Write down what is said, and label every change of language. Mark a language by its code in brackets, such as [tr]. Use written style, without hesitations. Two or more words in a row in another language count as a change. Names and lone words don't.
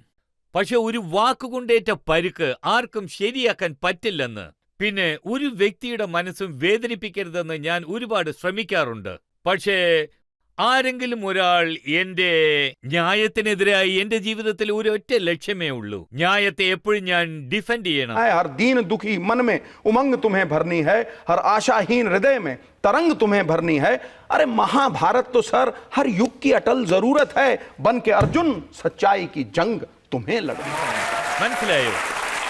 [ml] പക്ഷെ ഒരു വാക്കുകൊണ്ടേറ്റ പരുക്ക് ആർക്കും ശരിയാക്കാൻ പറ്റില്ലെന്ന്. പിന്നെ ഒരു വ്യക്തിയുടെ മനസ്സും വേദനിപ്പിക്കരുതെന്ന് ഞാൻ ഒരുപാട് ശ്രമിക്കാറുണ്ട്. പക്ഷേ ആരെങ്കിലും ഒരാൾ എന്റെ ന്യായത്തിനെതിരായി എന്റെ ജീവിതത്തിൽ ഒരൊറ്റ ലക്ഷ്യമേ ഉള്ളൂ. ന്യായത്തെ എപ്പോഴും ഞാൻ ഡിഫെൻഡ് ചെയ്യണം. [hi] हर दीन दुखी मन में उमंग तुम्हें भरनी है, हर आशाहीन हृदय में तरंग तुम्हें भरनी है. अरे महाभारत तो सर हर युग की अटल जरूरत है. बन के अर्जुन सच्चाई की जंग तुम्हें लड़नी है. [ml] മനസ്സിലായോ?